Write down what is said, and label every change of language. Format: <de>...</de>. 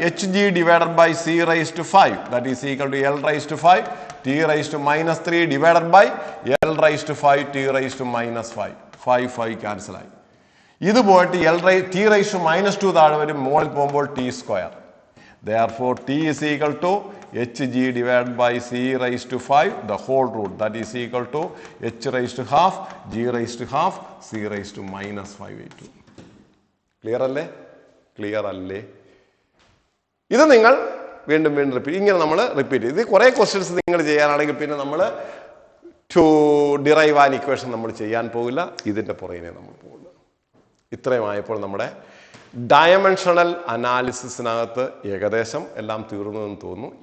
<en>HG divided by C raise to 5 that is equal to L raise to 5 T raise to -3 divided by L raise to 5 T raise to -5.</en> <ml>5 cancel ആയി. ഇത് പോയിട്ട് T raise to -2 താഴെ വരും, മുകളിൽ പോകുമ്പോൾ T square.</ml> <en>Therefore T is equal to HG divided by C raised to 5 the whole root, that is equal to H raised to half G raised to half C raised to -5/2.</en> <ml>Clear അല്ലേ? Clear അല്ലേ? ഇത് നിങ്ങൾ വീണ്ടും വീണ്ടും repeat, ഇങ്ങനെ നമ്മൾ repeat ചെയ്ത് കുറെ ക്വസ്റ്റ്യൻസ് നിങ്ങൾ ചെയ്യാനാണെങ്കിൽ പിന്നെ നമ്മൾ</ml> <en>to derive an equation</en> <ml>നമ്മൾ ചെയ്യാൻ പോകില്ല, ഇതിന്റെ പുറകെ നമ്മൾ പോകുന്നു. ഇത്രയും ആയപ്പോൾ നമ്മുടെ ഡയമെൻഷണൽ അനാലിസിസിനകത്ത് ഏകദേശം എല്ലാം തീർന്നതെന്ന് തോന്നുന്നു.</ml>